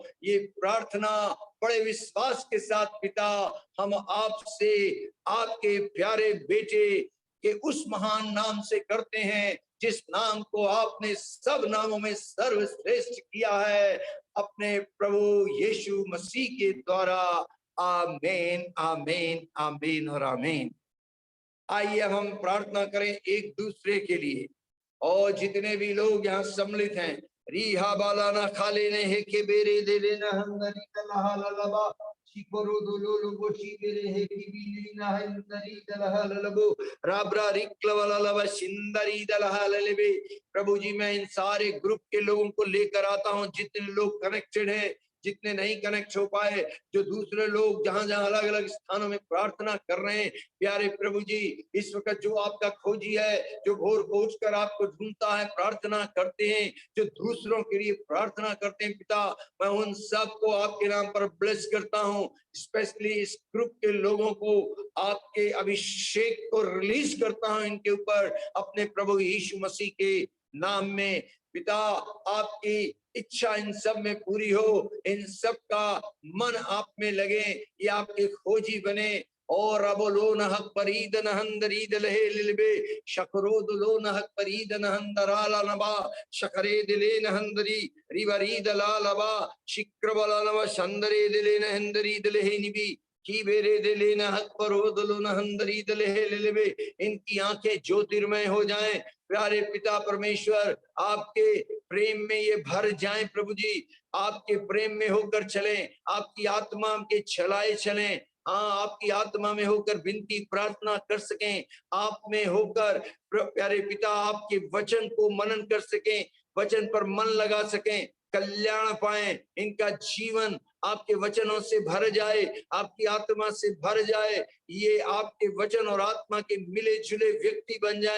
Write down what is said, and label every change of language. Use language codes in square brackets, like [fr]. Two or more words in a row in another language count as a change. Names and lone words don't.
[hi] ये प्रार्थना बड़े विश्वास के साथ पिता हम आपसे आपके प्यारे बेटे के उस महान नाम से करते हैं जिस नाम को आपने सब नामों में सर्वश्रेष्ठ किया है, अपने प्रभु यीशु मसीह के द्वारा। आमीन, आमीन, आमीन और आमीन। आइए हम प्रार्थना करें एक दूसरे के लिए और जितने भी लोग यहाँ सम्मिलित हैं। रीहा बाला ना खाले ने हे के बेरे दे लेना हंदरी कलहा ललबा Shikoro dolo lobo shibere hekibili na hendari dalahalabo rabra riklavalava shindari dalahalebe। प्रभु जी मैं इन सारे ग्रुप के लोगों को लेकर आता हूं, जितने लोग कनेक्टेड है, जितने नहीं कनेक्ट हो पाए, जो दूसरे लोग जहां जहां अलग अलग स्थानों में प्रार्थना कर रहे हैं, प्यारे प्रभु जी इस वक्त जो आपका खोजी है, जो भोर पहुंच कर आपको ढूंढता है, प्रार्थना करते हैं, जो दूसरों के लिए प्रार्थना करते हैं, पिता मैं उन सबको आपके नाम पर ब्लेस करता हूं। स्पेशली इस ग्रुप के लोगों को आपके अभिषेक को रिलीज करता हूं इनके ऊपर, अपने प्रभु यीशु मसीह के नाम में। पिता आपकी इच्छा इन सब में पूरी हो, इन सब का मन आप में लगे, ये आपके खोजी बने। और अबोलो नहक परीद नहंदरीद लहे लिलबे शकरोद लो नहक परीद नहंदराला नबा शकरे दिले नहंदरी रिवरीद लालबा शिक्रबला नव संदरे दिले नहंदरी दिले निबी की बेरे दिले नहक परोद लो नहंदरी दिले लिलबे। इनकी आंखें ज्योतिर्मय हो जाएं, प्यारे पिता परमेश्वर आपके प्रेम में ये भर जाएं। प्रभु जी आपके प्रेम में होकर चलें, आपकी आत्मा के छलाए चलें, हाँ आपकी आत्मा में होकर विनती प्रार्थना कर सकें, आप में होकर प्यारे पिता आपके वचन को मनन कर सकें, वचन पर मन लगा सकें, कल्याण पाएं, इनका जीवन आपके वचनों से भर जाए, आपकी आत्मा से भर जाए, ये आपके वचन और आत्मा के मिले जुले व्यक्ति बन जाए।